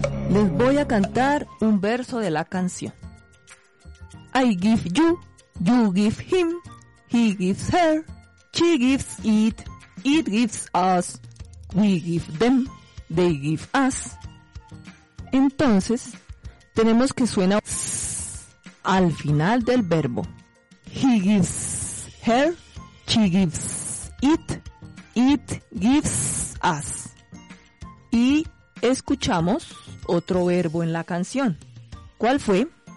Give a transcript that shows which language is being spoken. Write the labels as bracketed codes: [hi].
[es] Les voy a cantar un verso de la canción. [en] I give you, you give him, he gives her, she gives it, it gives us. We give them, they give us. [es] Entonces, tenemos que suena al final del verbo. [en] He gives her, she gives it, it gives us. [es] Y escuchamos otro verbo en la canción. ¿Cuál fue?